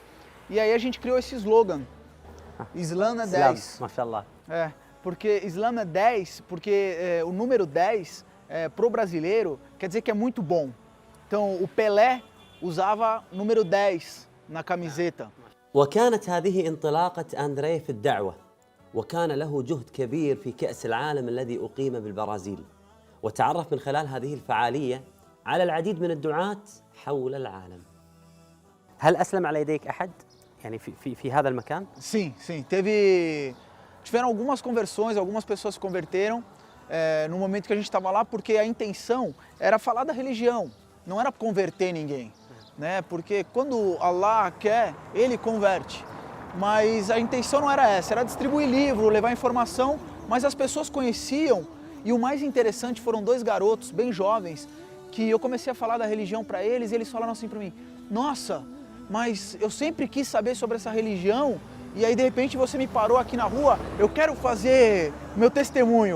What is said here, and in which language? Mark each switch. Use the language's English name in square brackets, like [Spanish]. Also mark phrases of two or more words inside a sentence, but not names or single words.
[Portuguese] E aí a gente criou esse slogan, Islã é 10. Mashallah. Porque Islã é 10, porque o número 10, pro brasileiro, quer dizer que é muito bom. Então o Pelé usava número 10 na camiseta. [Arabic] وكانت هذه انطلاقة أندري في الدعوة، وكان له جهد كبير في كأس العالم الذي أقيم بالبرازيل، وتعرف من خلال هذه الفعالية على العديد من الدعاة حول العالم. هل أسلم على يديك أحد يعني في هذا المكان؟ [Portuguese] Sim. Tiveram algumas conversões, algumas pessoas se converteram no momento que a gente estava lá, porque a intenção era falar da religião, não era converter ninguém. né? Porque quando Allah quer, Ele converte. Mas a intenção não era essa, era distribuir livro, levar informação, mas as pessoas conheciam, e o mais interessante foram 2 garotos bem jovens, que eu comecei a falar da religião para eles, e eles falaram assim para mim: nossa, mas eu sempre quis saber sobre essa religião, e aí de repente você me parou aqui na rua, eu quero fazer meu testemunho.